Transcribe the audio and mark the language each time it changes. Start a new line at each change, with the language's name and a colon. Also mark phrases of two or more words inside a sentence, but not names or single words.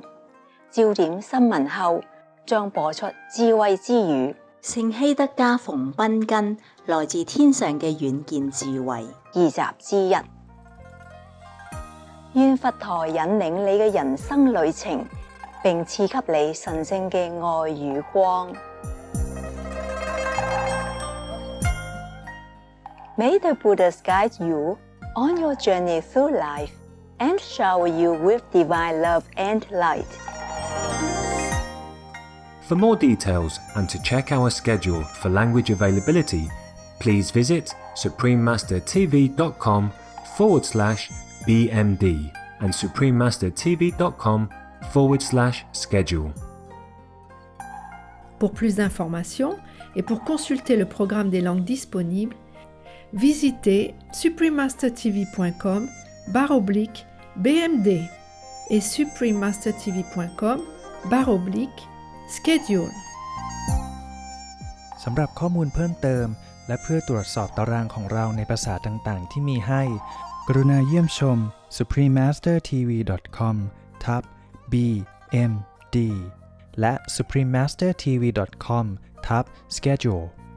Cantonese: 焦點新聞後將播出智慧之語，聖希德家馮賓根來自天上嘅遠見智慧2集之1。願佛陀引領你嘅人生旅程，並賜給你神聖嘅愛與光。
English: May the Buddhas guide you on your journey through life and shower you with divine love and light. For more details and to check our schedule for language availability, please visit suprememastertv.com/BMD and suprememastertv.com/schedule.
French: Pour plus d'informations et pour consulter le programme des langues disponibles, visitez suprememastertv.com/BMD et suprememastertv.com/schedule
Thai: สำหรับข้อมูลเพิ่มเติมและเพื่อตรวจสอบตารางของเราในภาษาต่างๆที่มีให้กรุณาเยี่ยมชม suprememastertv.com/BMD และ suprememastertv.com/schedule